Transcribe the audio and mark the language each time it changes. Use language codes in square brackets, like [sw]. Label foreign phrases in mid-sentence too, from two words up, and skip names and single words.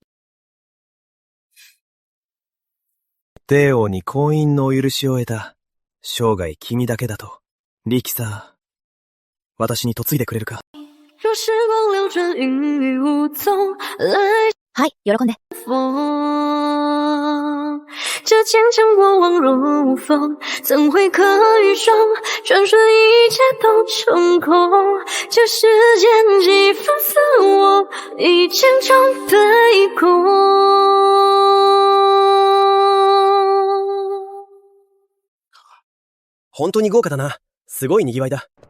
[ja] 帝王に婚姻のお許しを得た。生涯君だけだと。力さ、私に嫁いでくれるか？はい、喜んで。 [zh] 这前尘过往如风，怎会可与众？转瞬一切都成空，这世间几分似我，一千场对空。 [ja] 本当に豪華だな。すごい賑わいだ。